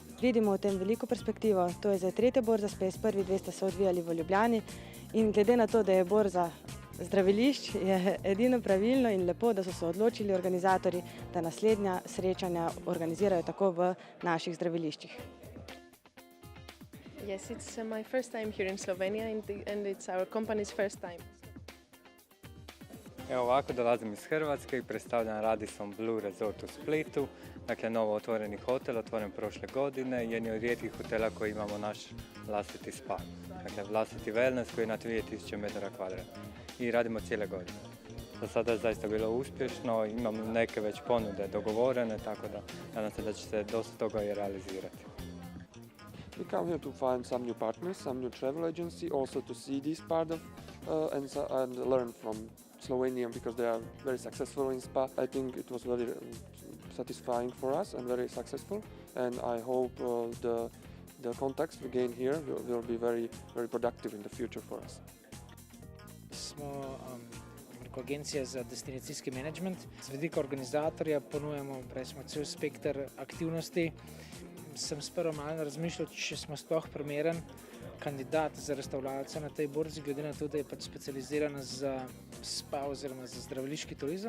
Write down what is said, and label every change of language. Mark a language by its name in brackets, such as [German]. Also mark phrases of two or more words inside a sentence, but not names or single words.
[Slovenian] Vidimo v tem veliko perspektivo, to je zdaj tretja Borza Space, prvi dve sta se odvijali v Ljubljani in glede na to, da je borza zdravilišč, je edino pravilno in lepo, da so se odločili organizatorji, da naslednja srečanja organizirajo tako v naših zdraviliščih. [English] Yes, it's my first time here in Slovenia and it's our company's first time. [Croatian] Evo ovako, dolazim iz Hrvatske i predstavljam Radisson Blu Resort u Splitu, dakle novo otvoreni hotel, otvoren prošle godine, jedni od rijetkih hotela koji imamo naš vlastiti spa, dakle vlastiti wellness koji je na 3000 m2 i radimo cijele godine. Do sada je zaista bilo uspješno, imamo neke već ponude dogovorene, tako da nadam se da će se dosta toga i realizirati. [English] We come here to find some new partners, some new travel agency, also to see this part of and learn from Slovenian because they are very successful in spa. I think it was very satisfying for us and very successful, and I hope the contacts we gain here will be very productive in the future for us. [Slovenian] Smo agencija za destinacijski menedžment. Z vidika organizatorja ponujamo cel spekter aktivnosti. Sem sprva malo razmišljal, če smo sploh primeren kandidat za restavracijo na tej borzi, glede na to, da je specializirana za spa oziroma za zdraviliški turizem.